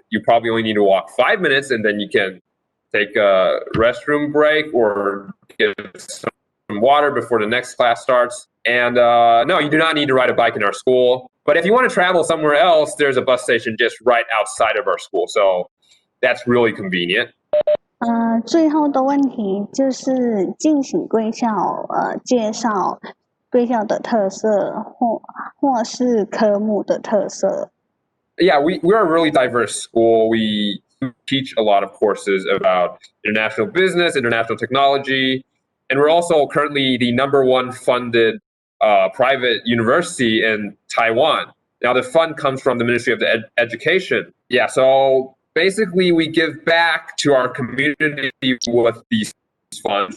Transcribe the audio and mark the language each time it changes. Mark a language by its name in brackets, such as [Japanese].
[English] You probably only need to walk 5 minutes, and then you can take a restroom break or get some water before the next class starts. And no, you do not need to ride a bike in our school. But if you want to travel somewhere else, there's a bus station just right outside of our school. So that's really convenient. [Chinese] 最后的问题就是敬请贵校介绍贵校的特色或是科目的特色。 [English] Yeah, we're a really diverse school. We teach a lot of courses about international business, international technology, and we're also currently the #1 funded private university in Taiwan. Now the fund comes from the Ministry of Education. Yeah, so basically we give back to our community with these funds.